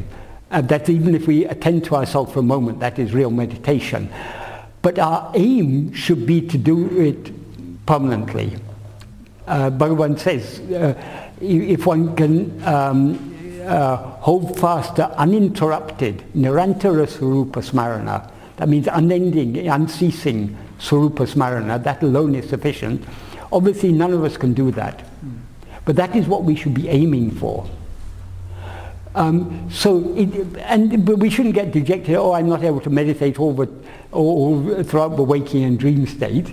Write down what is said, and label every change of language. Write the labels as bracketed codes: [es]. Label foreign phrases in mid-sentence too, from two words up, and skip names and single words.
[en] That even if we attend to ourselves for a moment, that is real meditation. But our aim should be to do it permanently. Bhagavan says, if one can hold fast to uninterrupted, [sa] nirantara svarūpa-smaraṇa, [en] that means unending, unceasing svarūpa-smaraṇa, that alone is sufficient. Obviously none of us can do that. But that is what we should be aiming for. But we shouldn't get dejected, oh, I'm not able to meditate all throughout the waking and dream state.